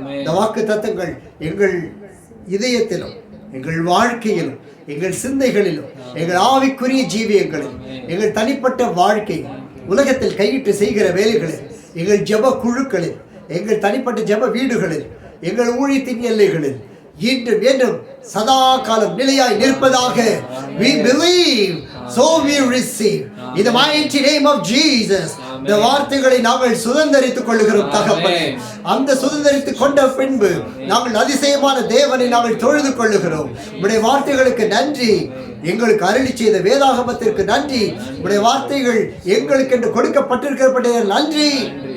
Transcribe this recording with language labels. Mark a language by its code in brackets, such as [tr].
[ta] இந்த வாக்கு தத்தங்கள் எங்கள் இதயத்திலும், எங்கள் வாழ்க்கையிலும், எங்கள் சிந்தைகளிலும், எங்கள் ஆவிக்குரிய ஜீவியங்களிலும், எங்கள் தனிப்பட்ட வாழ்க்கை, உலகத்தில் கையிட்டு செய்கிற வேலைகளில், எங்கள் ஜெப குழுக்களில், எங்கள் தனிப்பட்ட ஜெப வீடுகளில், எங்கள் ஊழியத்தின் எல்லைகளில் இன்றும் என்றும் சதா காலம் நிலையாய் நிற்பதாக. [en] We believe, so we receive. In the mighty name of Jesus. [ta] இந்த வார்த்தைகளை நாங்கள் சுதந்தரித்துக் கொள்கிறோம் தகப்பனே. அந்த சுதந்தரித்துக் கொண்ட பின்பு நாங்கள் அதிசயமான தேவனை நாங்கள் தொழுது கொள்ளுகிறோம். உடைய வார்த்தைகளுக்கு நன்றி. எங்களுக்கு அருளி செய்த வேதாகமத்திற்கு நன்றி. உடைய வார்த்தைகள் எங்களுக்கு என்று கொடுக்கப்பட்டிருக்கிறபடிய நன்றி.